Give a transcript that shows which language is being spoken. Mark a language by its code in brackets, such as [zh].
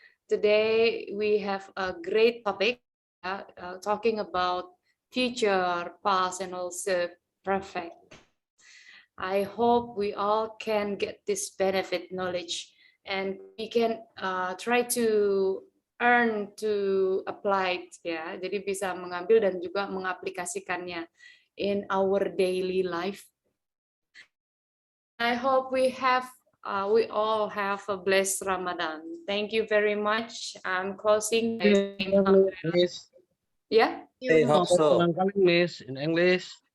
[en] Today we have a great topic talking about future, past, and also perfect. I hope we all can get this benefit knowledge and we can try to earn to apply it, [id] ya. Jadi bisa mengambil dan juga mengaplikasikannya [en] in our daily life. I hope we all have a blessed Ramadan. Thank you very much. I'm closing. Miss. [id] Ya. [en] Kolang-kaling, Miss, in English.